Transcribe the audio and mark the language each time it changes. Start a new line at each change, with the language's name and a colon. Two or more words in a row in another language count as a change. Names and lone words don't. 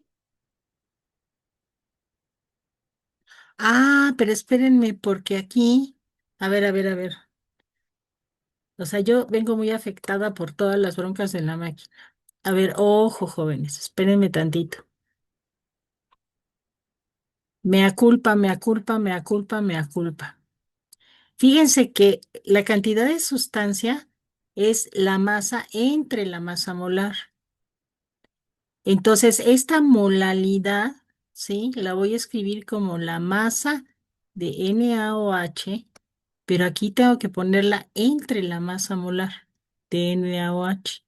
Spanish: Ah, pero espérenme, porque aquí, a ver. O sea, yo vengo muy afectada por todas las broncas de la máquina. A ver, ojo, jóvenes, espérenme tantito.
Latin: Mea culpa, mea culpa, mea culpa, mea culpa.
Spanish: Fíjense que la cantidad de sustancia es la masa entre la masa molar. Entonces, esta molalidad, ¿sí? La voy a escribir como la masa de NaOH, pero aquí tengo que ponerla entre la masa molar de NaOH.